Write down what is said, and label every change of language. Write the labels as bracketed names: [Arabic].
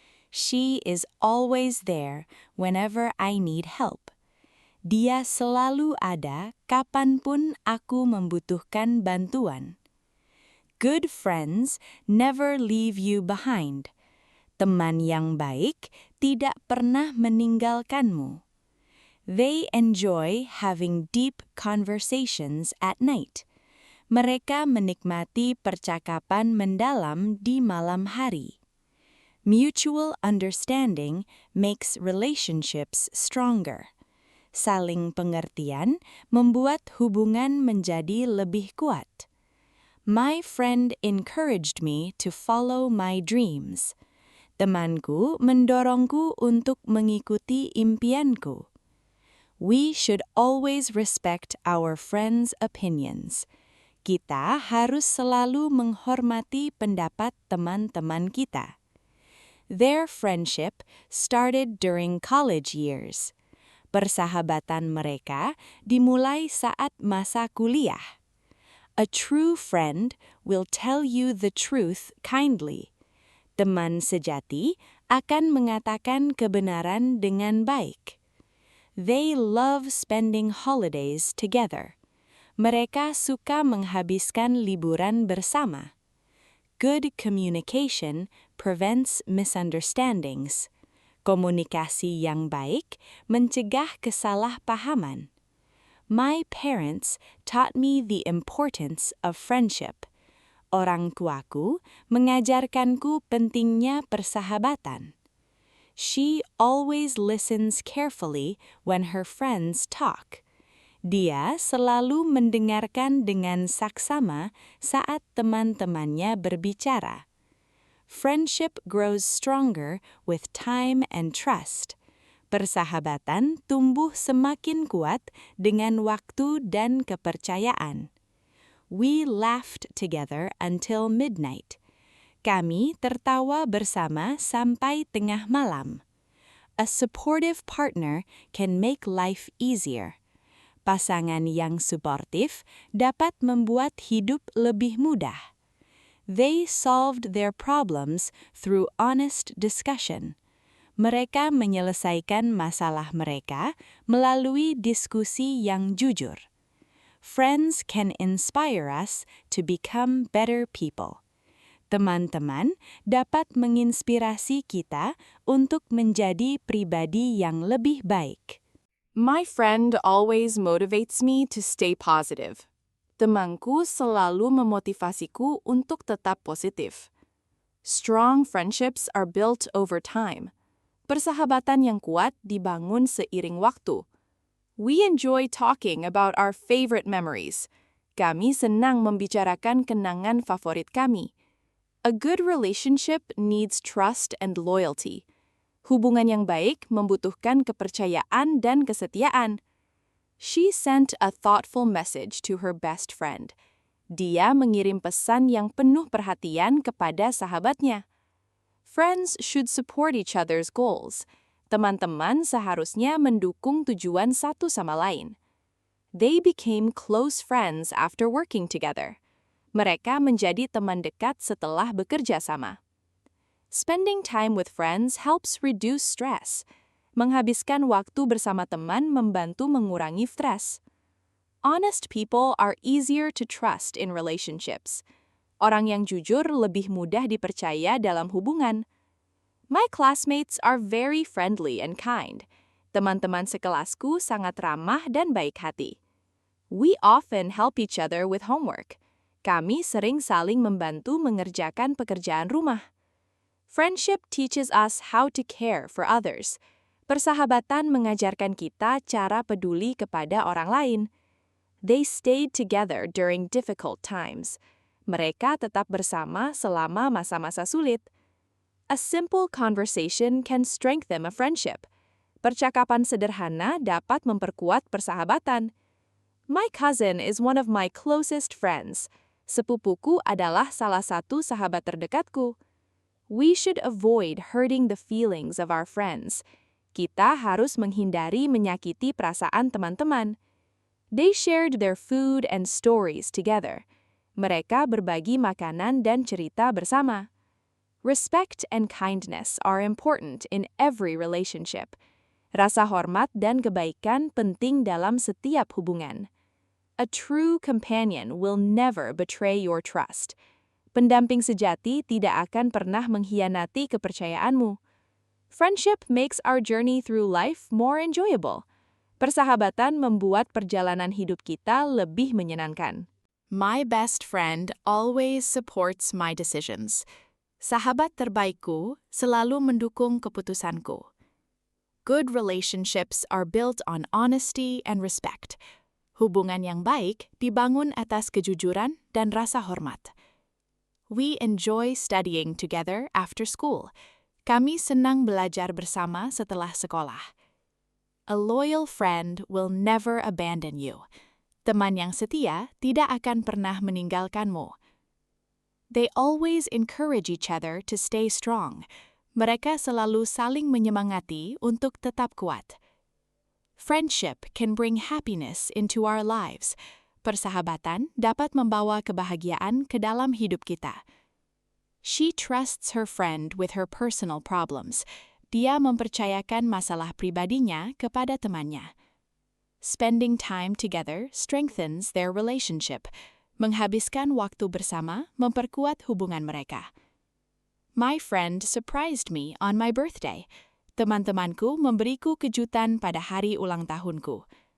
[English] She is always there whenever I need help. [Indonesian] Dia selalu ada kapanpun aku membutuhkan bantuan. [English] Good friends never leave you behind. [Indonesian] Teman yang baik tidak pernah meninggalkanmu. [English] They enjoy having deep conversations at night. [Indonesian] Mereka menikmati percakapan mendalam di malam hari. [English] Mutual understanding makes relationships stronger. [Indonesian] Saling pengertian membuat hubungan menjadi lebih kuat. [English] My friend encouraged me to follow my dreams. [Indonesian] Temanku mendorongku untuk mengikuti impianku. [English] We should always respect our friends' opinions. [Indonesian] Kita harus selalu menghormati pendapat teman-teman kita. [English] Their friendship started during college years. [Indonesian] Persahabatan mereka dimulai saat masa kuliah. [English] A true friend will tell you the truth kindly. [Indonesian] Teman sejati akan mengatakan kebenaran dengan baik. [English] They love spending holidays together. [Indonesian] Mereka suka menghabiskan liburan bersama. [English] Good communication prevents misunderstandings. [Indonesian] Komunikasi yang baik mencegah kesalahpahaman. [English] My parents taught me the importance of friendship. [Indonesian] Orang tuaku mengajarkanku pentingnya persahabatan. [English] She always listens carefully when her friends talk. [Indonesian] Dia selalu mendengarkan dengan saksama saat teman-temannya berbicara. [English] Friendship grows stronger with time and trust. [Indonesian] Persahabatan tumbuh semakin kuat dengan waktu dan kepercayaan. [English] We laughed together until midnight. [Indonesian] Kami tertawa bersama sampai tengah malam. [English] A supportive partner can make life easier. [Indonesian] Pasangan yang suportif dapat membuat hidup lebih mudah. [English] They solved their problems through honest discussion. [Indonesian] Mereka menyelesaikan masalah mereka melalui diskusi yang jujur. [English] Friends can inspire us to become better people. [Indonesian] Teman-teman dapat menginspirasi kita untuk menjadi pribadi yang lebih baik. [English] My friend always motivates me to stay positive. [Indonesian] Temanku selalu memotivasiku untuk tetap positif. [English] Strong friendships are built over time. [Indonesian] Persahabatan yang kuat dibangun seiring waktu. [English] We enjoy talking about our favorite memories. [Indonesian] Kami senang membicarakan kenangan favorit kami. [English] A good relationship needs trust and loyalty. [Indonesian] Hubungan yang baik membutuhkan kepercayaan dan kesetiaan. [English] She sent a thoughtful message to her best friend. [Indonesian] Dia mengirim pesan yang penuh perhatian kepada sahabatnya. [English] Friends should support each other's goals. [Indonesian] Teman-teman seharusnya mendukung tujuan satu sama lain. [English] They became close friends after working together. [Indonesian] Mereka menjadi teman dekat setelah bekerja sama. [English] Spending time with friends helps reduce stress. [Indonesian] Menghabiskan waktu bersama teman membantu mengurangi stres. [English] Honest people are easier to trust in relationships. [Indonesian] Orang yang jujur lebih mudah dipercaya dalam hubungan. [English] My classmates are very friendly and kind. [Indonesian] Teman-teman sekelasku sangat ramah dan baik hati. [English] We often help each other with homework. [Indonesian] Kami sering saling membantu mengerjakan pekerjaan rumah. [English] Friendship teaches us how to care for others. [Indonesian] Persahabatan mengajarkan kita cara peduli kepada orang lain. [English] They stayed together during difficult times. [Indonesian] Mereka tetap bersama selama masa-masa sulit. [English] A simple conversation can strengthen a friendship. [Indonesian] Percakapan sederhana dapat memperkuat persahabatan. [English] My cousin is one of my closest friends. [Indonesian] Sepupuku adalah salah satu sahabat terdekatku. [English] We should avoid hurting the feelings of our friends. [Indonesian] Kita harus menghindari menyakiti perasaan teman-teman. [English] They shared their food and stories together. [Indonesian] Mereka berbagi makanan dan cerita bersama. [English] Respect and kindness are important in every relationship. [Indonesian] Rasa hormat dan kebaikan penting dalam setiap hubungan. [English] A true companion will never betray your trust. [Indonesian] Pendamping sejati tidak akan pernah mengkhianati kepercayaanmu. [English] Friendship makes our journey through life more enjoyable. [Indonesian] Persahabatan membuat perjalanan hidup kita lebih menyenangkan. [English] My best friend always supports my decisions. [Indonesian] Sahabat terbaikku selalu mendukung keputusanku. [English] Good relationships are built on honesty and respect. [Indonesian] Hubungan yang baik dibangun atas kejujuran dan rasa hormat. [English] We enjoy studying together after school. [Indonesian] Kami senang belajar bersama setelah sekolah. [English] A loyal friend will never abandon you. [Indonesian] Teman yang setia tidak akan pernah meninggalkanmu. [English] They always encourage each other to stay strong. [Indonesian] Mereka selalu saling menyemangati untuk tetap kuat. [English] Friendship can bring happiness into our lives. [Indonesian] Persahabatan dapat membawa kebahagiaan ke dalam hidup kita. [English] She trusts her friend with her personal problems. [Indonesian] Dia mempercayakan masalah pribadinya kepada temannya. [English] Spending time together strengthens their relationship. [Indonesian] Menghabiskan waktu bersama memperkuat hubungan mereka. [English] My friend surprised me on my birthday. [Indonesian] Teman-temanku memberiku kejutan pada hari ulang tahunku.